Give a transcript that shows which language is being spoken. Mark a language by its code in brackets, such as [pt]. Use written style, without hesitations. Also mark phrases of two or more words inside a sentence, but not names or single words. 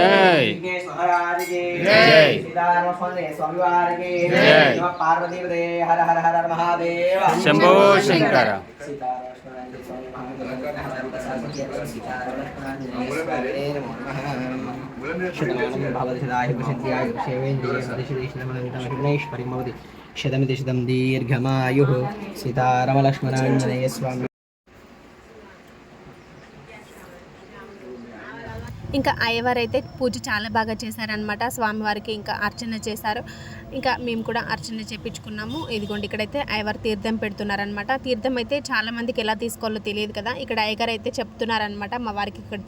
[sa] जय जय पार्वती हर हर हर महादेव शंभो शंकर शतमिति शतं दीर्घमायुः सीतारमलक्ष्मणाञ्जनेय स्वामी. [te] ఇంకా అయ్యవారైతే పూజ చాలా బాగా చేశారనమాట. స్వామివారికి ఇంకా అర్చన చేశారు. ఇంకా మేము కూడా అర్చన చేయించుకున్నాము. ఇదిగోండి ఇక్కడైతే అయ్యవారు తీర్థం పెడుతున్నారనమాట. తీర్థం అయితే చాలా మందికి ఎలా తీసుకోవాలో తెలియదు కదా, ఇక్కడ అయ్యగారు అయితే చెప్తున్నారనమాట.